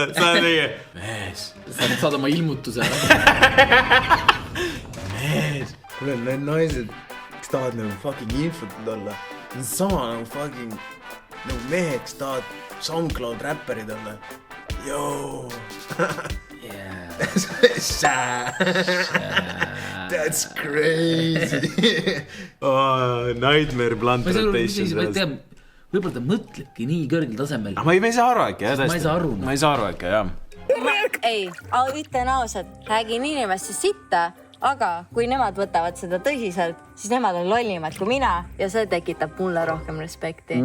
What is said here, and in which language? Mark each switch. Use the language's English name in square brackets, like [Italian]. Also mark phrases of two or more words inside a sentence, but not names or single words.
[Estonian] Sa oled nii, mees. Sa saad oma ilmutuse. Mees. Kuule, need naised, kes tahavad nagu fucking infot olla. See on sama nagu fucking nagu mehed, kes tahavad SoundCloud räpperid olla. Joo. [English] That's crazy. Nightmare plantation. [Estonian] Võib-olla ta mõtlebki nii kõrgel tasemel. Ma ei saa aru äkki, jah. Ma ei saa aru. Ma ei saa aru äkki, jah. Ei, ütlen ausalt, räägin inimeste sitta, aga kui nemad võtavad seda tõsiselt, siis nemad on lollimad kui mina ja see tekitab mulle rohkem respekti.